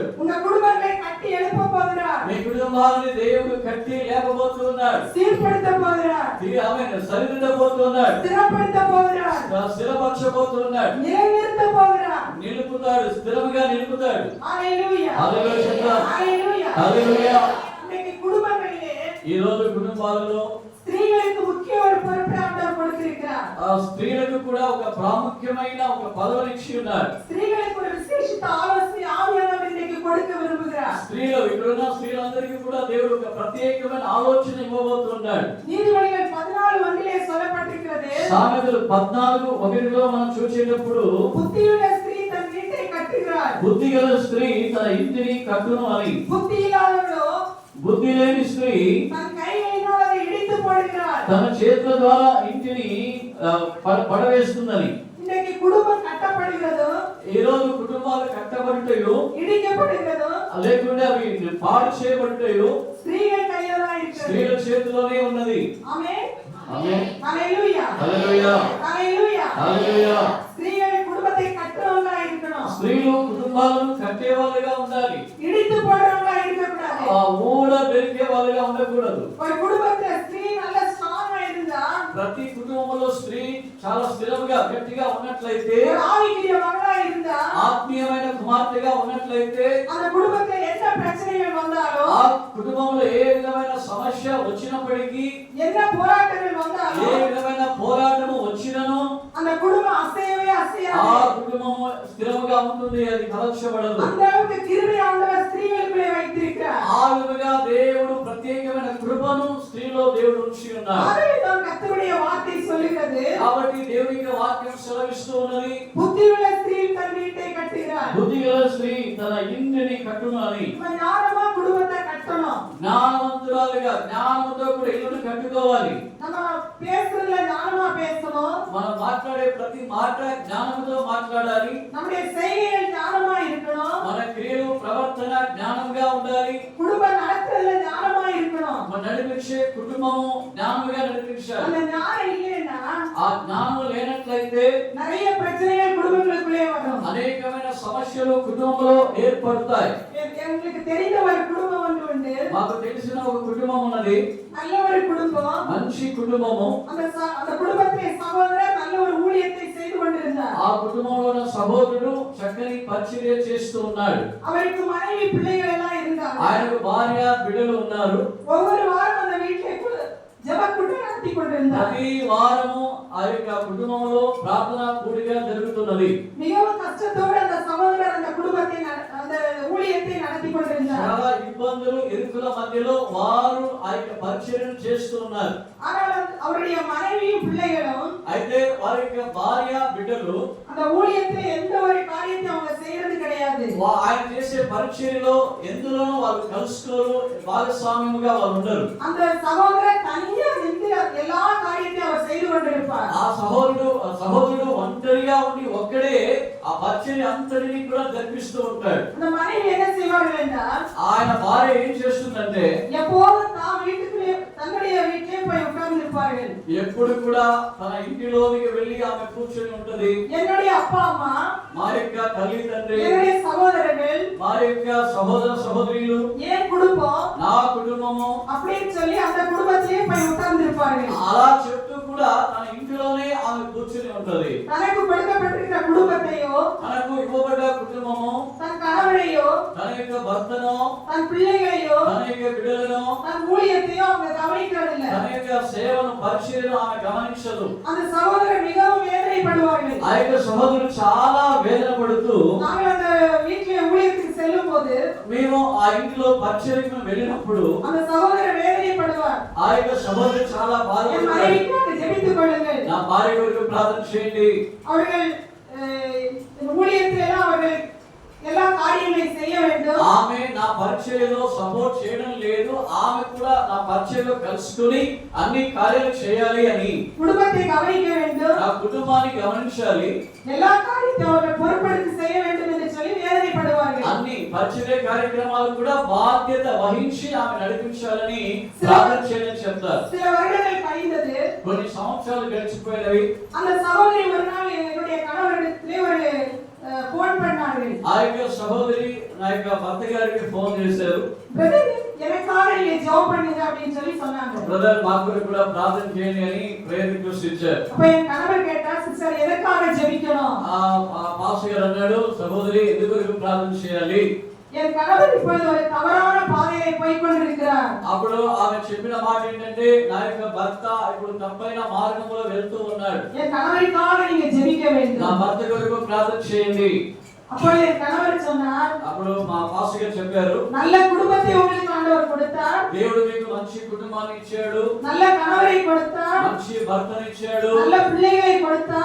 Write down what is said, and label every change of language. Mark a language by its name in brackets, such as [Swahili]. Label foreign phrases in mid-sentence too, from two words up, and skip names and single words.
[Tamil] உங்க குடும்பங்களை கட்டி எழுப்ப போகிறார், [Telugu] మీ కుటుంబాలని దేవుడు కట్టి లేపబోతూ ఉన్నాడు, [Tamil] சீர்படுத்த போகிறார், [Telugu] ఆమె సరిదిద్దబోతూ ఉన్నాడు, [Tamil] ஸ்திரப்படுத்த போகிறார், [Telugu] స్థిరపరచబోతూ ఉన్నాడు, [Tamil] நிலைநிறுத்த போகிறார். [Telugu] నిలుపుతాడు, స్థిరంగా నిలుపుతాడు. [Tamil] ஹalleluya, [Telugu] హల్లెలూయా, [Tamil] ஹalleluya. [Telugu] హల్లెలూయా. [Tamil] இன்னைக்கு குடும்பங்களிலே [Telugu] ఈ రోజు కుటుంబాలలో [Tamil] ஸ்திரீகளுக்கு முக்கிய ஒரு பொறுப்பை ஆண்டவர் கொடுத்திருக்கிறார். [Telugu] ఆ స్త్రీలకు కూడా ఒక ప్రాముఖ్యమైన ఒక పదవిని ఇచ్చి ఉన్నారు. [Tamil] ஸ்திரீகளுக்கு ஒரு விசேஷித்த ஆலோசனை ஆவியானவர் இன்னைக்கு கொடுக்க விரும்புகிறார். [Telugu] స్త్రీలు ఇక్కడున్న స్త్రీలందరికీ కూడా దేవుడు ఒక ప్రత్యేకమైన ఆలోచన ఇవ్వబోతున్నాడు. [Tamil] நீதிமொழிகள் 14:1 சொல்லப்பட்டிருக்கிறது, [Telugu] సామెతలు 14:1 మనం చూసేటప్పుడు [Tamil] புத்தியுள்ள ஸ்திரீ தன் வீட்டை கட்டுகிறாள், [Telugu] బుద్ధిగల స్త్రీ తన ఇంటిని కట్టును అని, [Tamil] புத்தி இல்லாதவளோ [Telugu] బుద్ధి లేని స్త్రీ [Tamil] தன் கைகளினால் அதை இடித்து போடுகிறாள். [Telugu] తన చేతుల ద్వారా ఇంటిని పడవేస్తుందని. [Tamil] இன்னைக்கு குடும்பம் கட்டப்படுகிறதோ, [Telugu] ఈ రోజు కుటుంబాలు కట్టబడతాయో [Tamil] இடிக்கப்படுகிறதோ [Telugu] లేకుంటే అవి పాడు చేయబడతాయో [Tamil] ஸ்திரீகள் கையில தான் இருக்கிறது. [Telugu] స్త్రీల చేతిలోనే ఉన్నది. [Tamil] ஆமென், [Telugu] ఆమేన్, [Tamil] ஹalleluya, [Telugu] హల్లెలూయా, [Tamil] ஹalleluya. [Telugu] హల్లెలూయా. [Tamil] ஸ்திரீகள் குடும்பத்தை கட்டுறவங்களா இருக்கணும், [Telugu] స్త్రీలు కుటుంబాలను కట్టే వాళ్ళుగా ఉండాలి, [Tamil] இடித்து போடுறவங்களா இருக்கக்கூடாது. [Telugu] ఆ ఊడ పెరిగే వాళ్ళుగా ఉండకూడదు. [Tamil] ஒரு குடும்பத்துல ஸ்திரீ நல்ல ஸ்ட்ராங்கா இருந்தா, [Telugu] ప్రతి కుటుంబంలో స్త్రీ చాలా స్థిరంగా గట్టిగా ఉన్నట్లయితే, [Tamil] ஒரு ஆவிக்குரிய மகளா இருந்தா, [Telugu] ఆత్మీయమైన కుమార్తెగా ఉన్నట్లయితే, [Tamil] அந்த குடும்பத்துல என்ன பிரச்சனைகள் வந்தாலும், [Telugu] ఆ కుటుంబంలో ఏ విధమైన సమస్య వచ్చినప్పటికీ, [Tamil] என்ன போராட்டங்கள் [Telugu] ఏ [Tamil] வந்தாலும், [Telugu] విధమైన పోరాటము వచ్చినను [Tamil] அந்த குடும்பம் அசையவே [Telugu] ఆ [Tamil] அசையாது. [Telugu] కుటుంబము స్థిరముగా ఉంటుంది, అది కలక్షపడదు. [Tamil] அந்த அளவுக்கு கிருபை ஆண்டவர் ஸ்திரீகளுக்குள்ளே வைத்திருக்கிறார். [Telugu] ఆ విధంగా దేవుడు ప్రత్యేకమైన కృపను స్త్రీలో దేవుడు ఉంచి ఉన్నాడు. [Tamil] ஆகவே தான் கர்த்தருடைய வார்த்தை சொல்லுகிறது, [Telugu] కాబట్టి దేవుని యొక్క వాక్యం సెలవిస్తూ ఉన్నది, [Tamil] புத்தியுள்ள ஸ்திரீ தன் வீட்டை கட்டுகிறார். [Telugu] బుద్ధిగల స్త్రీ తన ఇంటిని కట్టును అని. [Tamil] நம்ம ஞானமா குடும்பத்தை கட்டணும். [Telugu] జ్ఞానవంతురాలుగా జ్ఞానముతో కూడా ఇల్లును కట్టుకోవాలి. [Tamil] நம்ம பேசுறதுல ஞானமா பேசணும். [Telugu] మనం మాట్లాడే ప్రతి మాట జ్ఞానముతో మాట్లాడాలి. [Tamil] நம்முடைய செய்கைகள் ஞானமா இருக்கணும். [Telugu] మన క్రియలు ప్రవర్తన జ్ఞానంగా ఉండాలి. [Tamil] குடும்பம் நடத்துறதுல ஞானமா இருக்கணும். [Telugu] మన నడిపించే కుటుంబము జ్ఞానముగా నడిపించాలి. [Tamil] அந்த ஞானம் இல்லைன்னா [Telugu] ఆ జ్ఞానం లేనట్లయితే [Tamil] நிறைய பிரச்சனைகள் குடும்பங்களுக்குள்ளே வரும். [Telugu] అనేకమైన సమస్యలు కుటుంబంలో ఏర్పడతాయి. [Tamil] உங்களுக்கு தெரிந்த ஒரு குடும்பம் ஒன்று உண்டு. [Telugu] మాకు తెలిసిన ఒక కుటుంబం ఉన్నది, [Tamil] நல்ல ஒரு குடும்பம். [Telugu] మంచి కుటుంబము. [Tamil] அந்த குடும்பத்திலே சகோதரர் நல்ல ஒரு ஊழியத்தை செய்து கொண்டிருந்தார். [Telugu] ఆ కుటుంబంలో ఉన్న సహోదరుడు చక్కని పరిచర్య చేస్తూ ఉన్నాడు. [Tamil] அவருக்கு மனைவி பிள்ளைகள் எல்லாம் இருந்தாங்க. [Telugu] ఆయనకు భార్య బిడ్డలు ఉన్నారు. [Tamil] ஒவ்வொரு வாரம் அந்த வீட்டிலே ஜெப கூட்டம் நடத்தி கொண்டிருந்தார். [Telugu] ప్రతి వారము ఆ యొక్క కుటుంబంలో ప్రార్థన కూడిక జరుగుతున్నది. [Tamil] மிகவும் கஷ்டத்தோடு அந்த சகோதரர் அந்த குடும்பத்தை அந்த ஊழியத்தை நடத்தி கொண்டிருந்தார். [Telugu] చాలా ఇబ్బందులు ఇరుకుల మధ్యలో వారు ఆ యొక్క పరిచర్యను చేస్తూ ఉన్నారు. [Tamil] ஆனால் அவருடைய மனைவியும் பிள்ளைகளும் [Telugu] అయితే వారి యొక్క భార్య బిడ్డలు [Tamil] அந்த ஊழியத்தில் எந்த ஒரு காரியத்தை அவங்க செய்யறது கிடையாது. [Telugu] ఆయన చేసే పరిచర్యలో ఎందులోనూ వాళ్ళు కలుసుకోరు, భాగస్వామ్యముగా వాళ్ళు ఉండరు. [Tamil] அந்த சகோதரர் தனியா நின்று எல்லா காரியத்தையும் அவர் செய்து கொண்டிருப்பார். [Telugu] ఆ సహోదరుడు ఒంటరిగా ఉండి ఒక్కడే ఆ పరిచర్య అంతటిని కూడా జరిపిస్తూ ఉంటాడు. [Tamil] அந்த மனைவி என்ன செய்வார்கள் என்றால், [Telugu] ఆయన భార్య ఏం చేస్తుందంటే [Tamil] எப்போதும் தான் வீட்டுக்குள்ளே தன்னுடைய வீட்டிலே போய் உட்கார்ந்து இருப்பார்கள். [Telugu] ఎప్పుడు కూడా తన ఇంటిలోనికి వెళ్ళి ఆమె కూర్చొని ఉంటది. [Tamil] என்னுடைய அப்பா அம்மா, [Telugu] మా యొక్క తల్లి తండ్రి, [Tamil] என்னுடைய சகோதரர்கள், [Telugu] మా యొక్క సహోదర సహోదరులు, [Tamil] என் குடும்பம் [Telugu] నా కుటుంబము [Tamil] அப்படின்னு சொல்லி அந்த குடும்பத்திலே போய் உட்கார்ந்து இருப்பார்கள். [Telugu] అలా చెప్తూ కూడా తన ఇంటిలోనే ఆమె కూర్చొని ఉంటది. [Tamil] தனக்கு கொடுக்கப்பட்டிருக்கிற குடும்பத்தையோ, [Telugu] తనకు ఇవ్వబడ్డ కుటుంబము, [Tamil] தன் கணவரையோ, [Telugu] తన యొక్క భర్తను, [Tamil] தன் பிள்ளைகளையோ, [Telugu] తన యొక్క బిడ్డలను, [Tamil] தன் ஊழியத்தையோ அவங்க கவனிக்கிறதில்லை. [Telugu] తన యొక్క సేవను పరిచర్యను ఆమె గమనించదు. [Tamil] அந்த சகோதரர் மிகவும் வேதனைப்படுவார்கள். [Telugu] ఆ యొక్క సహోదరుడు చాలా వేదన పడుతూ, [Tamil] நாங்கள் அந்த வீட்டிலே ஊழியத்துக்கு செல்லும் போது [Telugu] మేము ఆ ఇంటిలో పరిచర్యకు వెళ్ళినప్పుడు [Tamil] அந்த சகோதரர் வேதனைப்படுவார். [Telugu] ఆ యొక్క సహోదరుడు చాలా [Tamil] என் [Telugu] బాధపడతాడు. [Tamil] மனைவிக்காக ஜெபித்துக் கொள்ளுங்கள். [Telugu] నా భార్య కొరకు ప్రార్థన చేయండి. [Tamil] அவர்கள் ஊழியத்தில் அவர்கள் எல்லா காரியங்களையும் செய்ய வேண்டும். [Telugu] ఆమె నా పరిచర్యలో సపోర్ట్ చేయడం లేదు, ఆమె కూడా నా పరిచర్యలో కలుసుకొని అన్ని కార్యాలు చేయాలి అని, [Tamil] குடும்பத்தை கவனிக்க வேண்டும், [Telugu] నా కుటుంబాన్ని గమనించాలి, [Tamil] எல்லா காரியத்தையும் அவர்கள் பொறுப்பெடுத்து செய்ய வேண்டும் என்று சொல்லி வேதனைப்படுவார்கள். [Telugu] అన్ని పరిచర్య కార్యక్రమాలు కూడా బాధ్యత వహించి ఆమె నడిపించాలని ప్రార్థన చేయని చెప్తారు. [Tamil] சில வருடங்கள் கழிந்தது. [Telugu] కొన్ని సంవత్సరాలు గడిచిపోయినవి. [Tamil] அந்த சகோதரி ஒரு நாள் என்னுடைய கணவரிடத்திலே ஒரு போன் பண்ணார்கள். [Telugu] ఆ యొక్క సహోదరి నా యొక్క భర్త గారికి ఫోన్ చేశారు. [Tamil] பிரதர், எனக்காக நீங்க ஜெபம் பண்ணுங்க அப்படின்னு சொல்லி சொன்னாங்க. [Telugu] బ్రదర్ మా కొరకు కూడా ప్రార్థన చేయండి అని [English] prayer request [Telugu] ఇచ్చారు. [Tamil] அப்ப என் கணவர் கேட்டார், சிஸ்டர் எதற்காக ஜெபிக்கணும்? [Telugu] ఆ పాస్టర్ గారు అన్నాడు, సహోదరి ఎందుకు ప్రార్థన చేయాలి? [Tamil] என் கணவர் இப்பொழுது ஒரு தவறான பாதையை போய் கொண்டிருக்கிறார். [Telugu] అప్పుడు ఆమె చెప్పిన మాట ఏంటంటే, నా యొక్క భర్త ఇప్పుడు తప్పైన మార్గంలో వెళ్తూ ఉన్నాడు, [Tamil] என் கணவருக்காக நீங்க ஜெபிக்க [Telugu] నా [Tamil] வேண்டும். [Telugu] భర్త కొరకు ప్రార్థన చేయండి. [Tamil] அப்பொழுது என் கணவர் சொன்னார், [Telugu] అప్పుడు మా పాస్టర్ గారు చెప్పారు, [Tamil] நல்ல குடும்பத்தை உங்களுக்கு ஆண்டவர் கொடுத்தார், [Telugu] దేవుడు మీకు మంచి కుటుంబాన్ని ఇచ్చాడు, [Tamil] நல்ல கணவரை கொடுத்தார், [Telugu] మంచి భర్తని ఇచ్చాడు, [Tamil] நல்ல பிள்ளைகளை கொடுத்தார்.